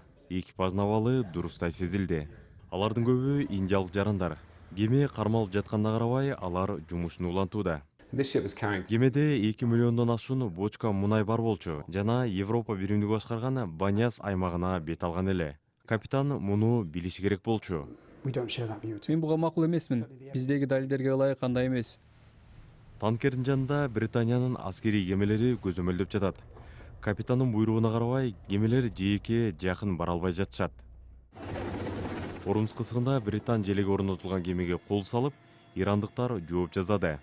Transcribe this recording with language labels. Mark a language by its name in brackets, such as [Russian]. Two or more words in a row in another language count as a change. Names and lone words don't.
[Kyrgyz] Экипаждын абалы дурустай сезилди. Алардын көбү индиялык жарандар. Кеме кармалып жатканына карабай, алар жумушун улантууда. Кемеде 2 миллиондон ашуун бочка мунай бар болчу жана Европа биримдиги башкарган Баняс аймагына бет алган эле. Капитан муну билиши керек болчу. [English] We don't share that view too. [Kyrgyz] Мен буга макул эмесмин. Биздеги далилдерге ылайык кандай эмес. Танкердин жанында Британиянын аскерий кемелери көзөмөлдөп жатат. Капитандын буйругуна карабай, кемелер жээкке жакын бара албай жатышат. Ормуз кысыгында Британ желеги орнотулган кемеге кол салып, ирандыктар жооп жазады.